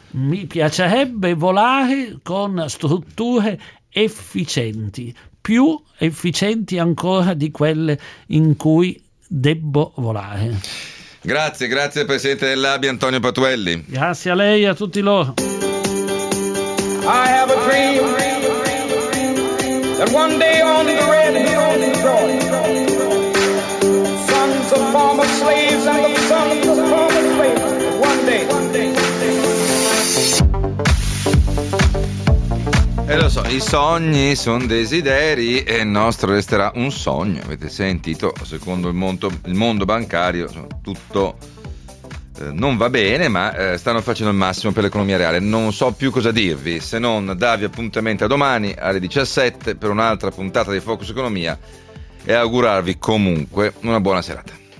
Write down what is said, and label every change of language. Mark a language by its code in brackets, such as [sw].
[it] Mi piacerebbe volare con strutture efficienti, più efficienti ancora di quelle in cui debbo volare. Grazie Presidente dell'ABI Antonio Patuelli. Grazie a lei e a tutti loro. [en] I have a dream that one day on the red hills of Georgia, sons of former slaves and the sons of former slaves, one day. [it] E lo so, i sogni sono desideri e il nostro resterà un sogno, avete sentito, secondo il mondo bancario tutto non va bene, ma stanno facendo il massimo per l'economia reale. Non so più cosa dirvi, se non darvi appuntamento a domani alle 17 per un'altra puntata di Focus Economia e augurarvi comunque una buona serata.